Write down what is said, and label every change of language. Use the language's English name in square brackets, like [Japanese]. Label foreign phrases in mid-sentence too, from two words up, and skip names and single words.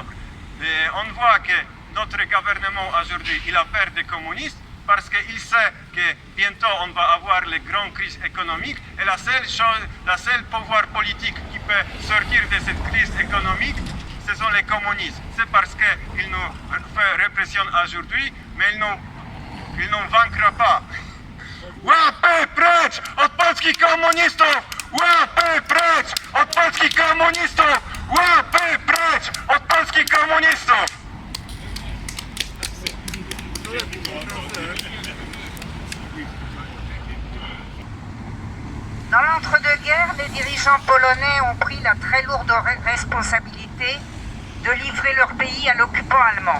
[French] Et on voit que notre gouvernement aujourd'hui, il a peur des communistes, parce qu'il sait que bientôt on va avoir les grandes crises économiques et la seule pouvoir politique qui peut sortir de cette crise économique, ce sont les communistes. C'est parce qu'ils nous font répression aujourd'hui, mais ils nous vaincront pas. [Polish] Łapy precz od polskich komunistów! Łapy precz od polskich komunistów! Łapy precz od polskich komunistów! [French] Dans l'entre-deux-guerres, les dirigeants polonais ont pris la très lourde responsabilité de livrer leur pays à l'occupant allemand.